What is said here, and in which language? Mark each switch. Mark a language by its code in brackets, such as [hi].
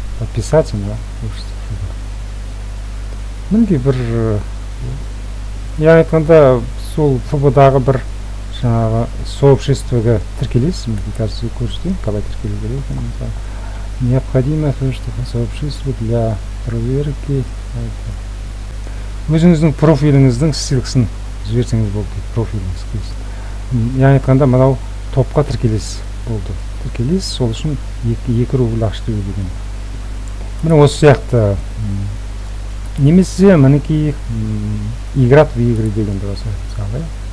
[ru] Подписаться на сообщество ФБ. [kk] Мінекей бір, яғни айтқанда сол ФБ-дағы бір жаңағы сообществоға тіркелесіз. Қазір көрсетейін, қалай тіркелу керек екенін. [ru] Необходимо сообщество для проверки. [kk] Өзіңіздің профиліңіздің ссылкасын жіберсеңіз болды дейді, профиліңіз. Яғни айтқанда мынау топқа тіркелесіз болды. Тіркелесіз, сол үшін 2 рубль ақша төлеу деген. Міне осы сияқты. Немесе мінекей [ru] играть в игры [kk] деген де осы мысалы.